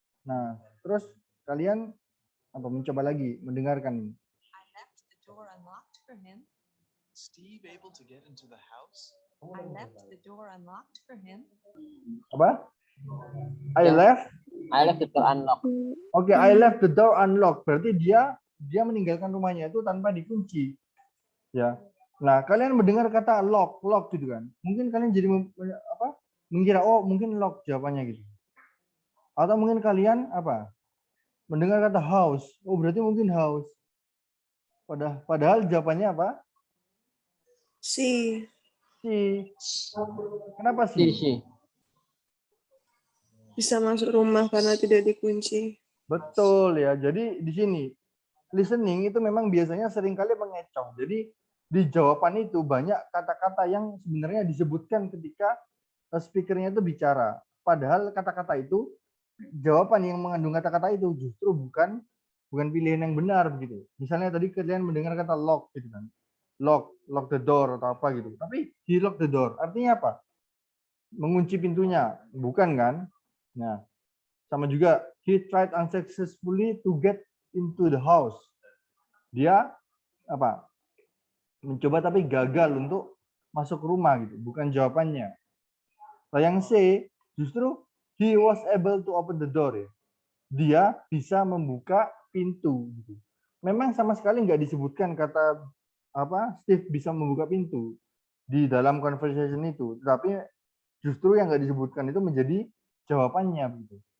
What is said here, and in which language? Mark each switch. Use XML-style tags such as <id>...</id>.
<id>Nah, terus kalian apa mencoba lagi mendengarkan.</id> <en>I left the door unlocked for him. Steve able to get into the house? I left the door unlocked for him.</en> <id>Apa? I Ya.</id> <en>left. I left the door unlocked. Oke, I left the door unlocked.</en> <id>Berarti dia meninggalkan rumahnya itu tanpa dikunci. Ya. Nah, kalian mendengar kata lock gitu kan. Mungkin kalian jadi mengira oh mungkin lock jawabannya gitu. Atau mungkin kalian mendengar kata house. Oh, berarti mungkin house. Padahal jawabannya apa? Si. Si. Kenapa Si. sih? Bisa masuk rumah karena tidak dikunci. Betul ya. Jadi di sini listening itu memang biasanya seringkali mengecoh. Jadi di jawaban itu banyak kata-kata yang sebenarnya disebutkan ketika speakernya itu bicara. Padahal kata-kata itu jawaban yang mengandung kata-kata itu justru bukan pilihan yang benar begitu. Misalnya tadi kalian mendengar kata lock gitu kan.</id> <en>Lock the door</en> <id>atau apa gitu. Tapi</id> <en>he lock the door.</en> <id>Artinya apa? Mengunci pintunya, bukan kan? Nah, sama juga</id> <en>he tried unsuccessfully to get into the house.</en> <id>Dia mencoba tapi gagal untuk masuk rumah gitu, bukan jawabannya. Nah, yang C justru</id> <en>he was able to open the door ya.</en> <id>Dia bisa membuka pintu gitu. Memang sama sekali nggak disebutkan kata Steve bisa membuka pintu di dalam conversation itu, tapi justru yang nggak disebutkan itu menjadi jawabannya gitu.</id>